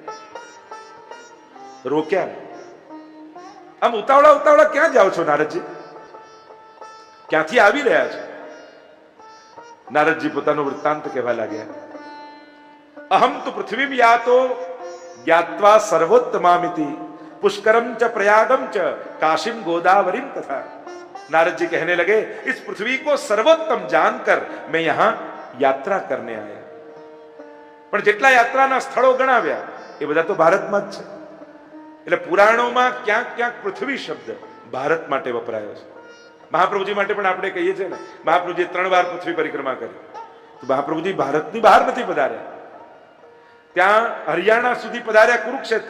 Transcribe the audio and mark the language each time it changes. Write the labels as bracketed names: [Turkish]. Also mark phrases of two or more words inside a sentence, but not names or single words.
[Gujarati] રોક્યા. આમ ઉતાવળા ઉતાવળા ક્યાં જાઓ છો નારદજી? ક્યાંથી આવી રહ્યા છો? નારદજી પોતાનો વૃત્તાંત કહેવા લાગ્યા. [Sanskrit] અહમ તો પૃથ્વીમ યાતો જ્ઞાત્વા સર્વોત્તમામિતિ પુષ્કરમ ચ प्रयागम च काशीम गोदावरीम तथा. [Hindi] नारद जी कहने लगे, इस पृथ्वी को सर्वोत्तम जानकर मैं यहां यात्रा करने आया. [Gujarati] પણ જેટલા યાત્રાના સ્થળો ગણાવ્યા એ બધા તો ભારતમાં જ છે. એટલે પુરાણોમાં ક્યાંક ક્યાંક પૃથ્વી શબ્દ ભારત માટે વપરાયો છે. મહાપ્રભુજી માટે પણ આપણે કહીએ છીએ ને, મહાપ્રભુજી 3 વાર પૃથ્વી પરિક્રમા કરી. તો મહાપ્રભુજી ભારતની બહાર નથી પધાર્યા, ત્યાં હરિયાણા સુધી પધાર્યા, કુરુક્ષેત્ર.